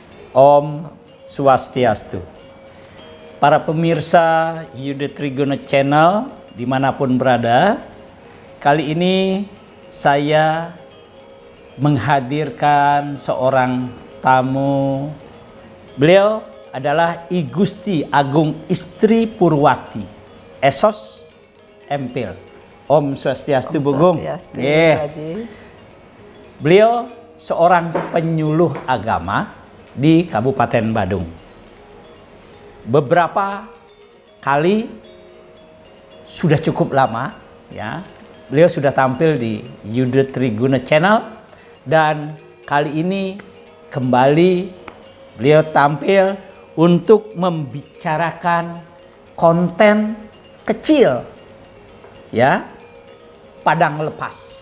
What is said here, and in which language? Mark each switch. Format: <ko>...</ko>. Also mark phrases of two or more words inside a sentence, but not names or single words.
<ban>Om Swastiastu.</ban> <id>Para pemirsa Yuda Triguna Channel dimanapun berada, kali ini saya menghadirkan seorang tamu. Beliau adalah I Gusti Agung Istri Purwati, Esos Empil.</id> <ban>Om Swastiastu,</ban> <id>Bu Gung. Beliau seorang penyuluh agama di Kabupaten Badung. Beberapa kali sudah cukup lama ya, beliau sudah tampil di Yuda Triguna Channel, dan kali ini kembali beliau tampil untuk membicarakan konten kecil ya, padang lepas.</id>